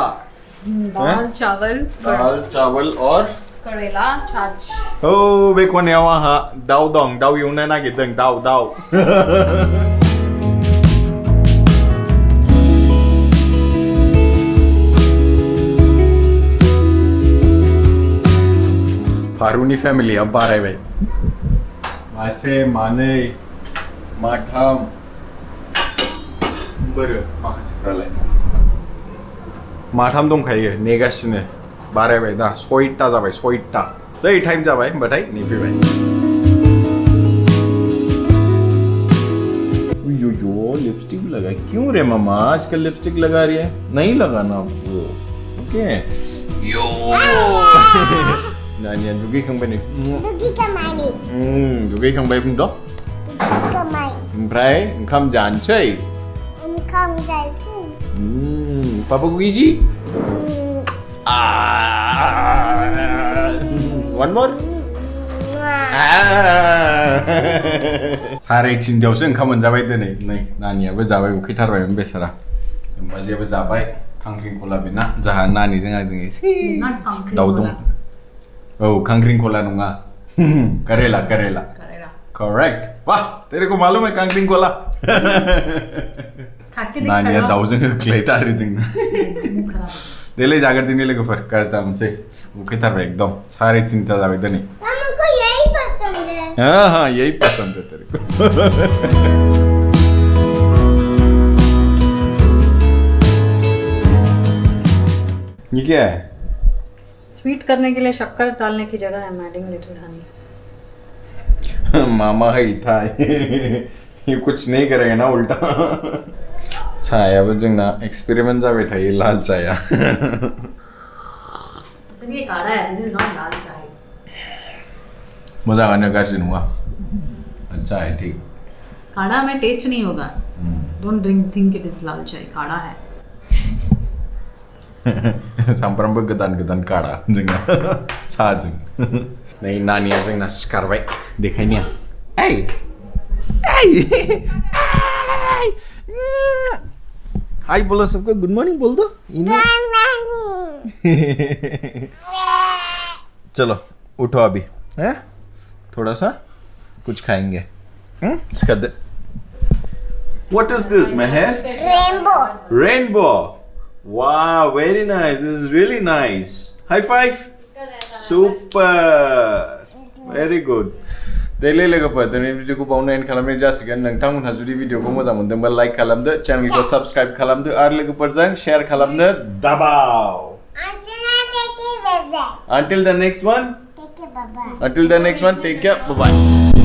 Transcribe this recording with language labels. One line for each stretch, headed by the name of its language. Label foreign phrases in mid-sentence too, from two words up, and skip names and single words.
Hindi: दाल चावल और करेला छाछ
Bodo: ओ बे खनायाव आंहा दाउ दं दाउ एवनो नागिरदों दाउ फारुनि फेमिलिया बारायबाय मासे मानै माथाम बोरो माखासेफ्रालाय माथाम दंखायो नेगासिनो बारायबाय दा 6टा जाबाय 6टा जै टाइम जाबाय होनबाथाय नेफैबाय यो
Hindi: लिपस्टिक लगा क्यों रे मामा आजकल लिपस्टिक लगा रही है नहीं लगाना आपको
Bodo: ओके यो Nanya दुगैखांबाय नै दुगैखांबाय बुंद ओमफ्राय ओंखाम जानोसै पापा गुइजी
English: one more
Bodo: 3:30 ओंखाम मोनजाबाय दिनै नै नानियाबो जाबाय उखैथारबायमोन बेसारा ओमबाजियाबो जाबाय खांख्रिंखला बेना जाहा नानिजों आंजों एसे दाउ दं Oh, खांख्रिंखला नङा करेला correct वाह
Hindi: तेरे को मालूम है
Bodo: खांख्रिंखला नानिया दाउजों होख्लायथारो जोंना देलाय जाग्रोदिनि लोगोफोर गाज्रि दामोनसै उखैथारबाय एकदम 3:30 जाबाय दिनै
Hindi: हमको यही पसंद है हाँ यही पसंद है तेरे को ये क्या है स्वीट करने के लिए शक्कर डालने की जगह है
English: adding little honey
Hindi: मामा है था ये कुछ नहीं करेगा ना उल्टा
Bodo: सायाबो जोंना एक्सपेरिमेंट जाबाय थायो लाल चाया
Hindi: ये काढ़ा है
English: this is not
Hindi: लाल चाय
Bodo: मोजाङानो गाज्रि नङा
Hindi: अच्छा है ठीक काढ़ा में टेस्ट नहीं होगा
English: don't think it is
Hindi: लाल चाय काढ़ा है
Bodo: सामफ्रामबो गोदान काढ़ा जोंना साजों नै नानिया जोंना सिखारबाय देखायनिया
Hindi: ओइ हाय बोलो सबको
English: good morning
Hindi: बोल दो चलो उठो अभी हैं थोड़ा सा कुछ खाएंगे इसका
English: What is this, Meher? Rainbow. Wow, very nice. This is really nice. High five. Super. Very good.
Bodo: Daily लोगोफोर दिनै भिडिअखौ बावनो एन्ड खालामनाय जासिगोन नोंथांमोनहा जुदि भिडिअखौ मोजां मोनदोंबा लाइक खालामदो चेनेलखौ साबस्क्राइब खालामदो आरो लोगोफोरजों शेयार खालामनो दाबाव
English: Until the next one, take care, bye-bye.